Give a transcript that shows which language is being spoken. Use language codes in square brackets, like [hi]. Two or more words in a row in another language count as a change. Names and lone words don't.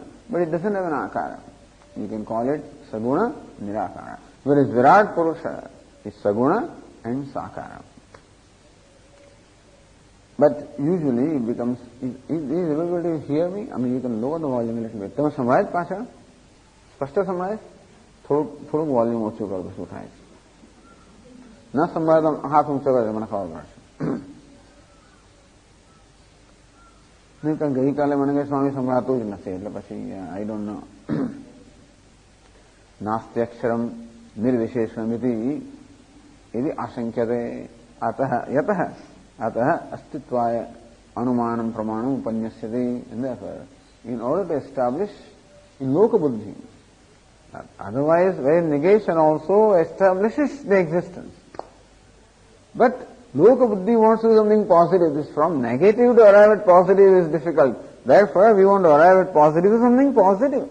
[en] But it doesn't have an akara. You can call it [sa] Saguna Nirakara. [en] Whereas Virat Purusha is Saguna and Sakara. But usually it becomes, is everybody hear me? I mean, you can lower the volume a little bit. [gu] તમે સંભળાય પાછા? સ્પષ્ટ સંભળાય? થોડુંક વોલ્યુમ ઓછું કરો તો શું થાય? ન સંભળાય તો હાથ ઊંચો કરે મને ખબર પડશે. નહીં કારણ ગઈકાલે મને કઈ સ્વામી સંભળાતું જ નથી એટલે પછી [en] I don't know. [sa] નાસ્ત્યક્ષરમ निर्विशेषमिति यदि आशंक्यते अतः यतः अतः अस्तित्वाय अनुमानम प्रमाणम उपन्यस्यते, [en] and therefore in order to establish in [sa] loka buddhi, [en] otherwise where negation also establishes the existence, but [sa] loka buddhi [en] wants to do something positive. This from negative to arrive at positive is difficult. Therefore we want to arrive at positive to something positive.